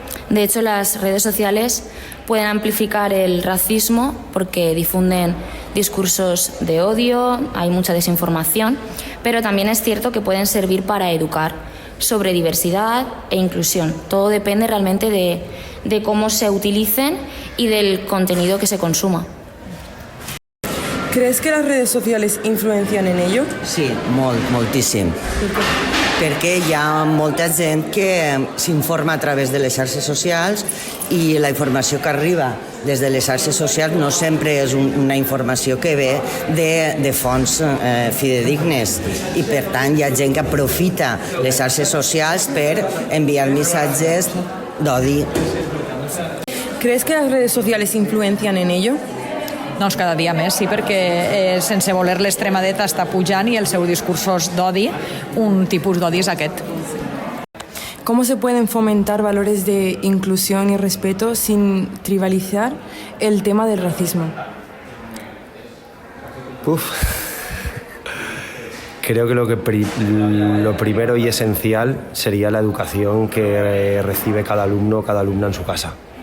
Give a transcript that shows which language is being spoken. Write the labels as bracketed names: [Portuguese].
[Spanish] De hecho, las redes sociales pueden amplificar el racismo porque difunden discursos de odio, hay mucha desinformación, pero también es cierto que pueden servir para educar sobre diversidad e inclusión. Todo depende realmente de cómo se utilicen y del contenido que se consuma. ¿Crees que las redes sociales influencian en ello? [Catalan] Sí, moltíssim. Perquè hi ha molta gent que s'informa a través de les xarxes socials i la informació que arriba des de les xarxes socials no sempre és una informació que ve de fonts fidedignes i per tant hi ha gent que aprofita les xarxes socials per enviar missatges d'odi. [Spanish] ¿Crees que las redes sociales influencian en ello? [Catalan] Doncs cada dia més, sí, perquè sense voler l'extrema dreta està pujant i els seus discursos d'odi, un tipus d'odi és aquest. [Spanish] ¿Cómo se pueden fomentar valores de inclusión y respeto sin trivializar el tema del racismo? Creo que lo primero y esencial sería la educación que recibe cada alumno o cada alumna en su casa.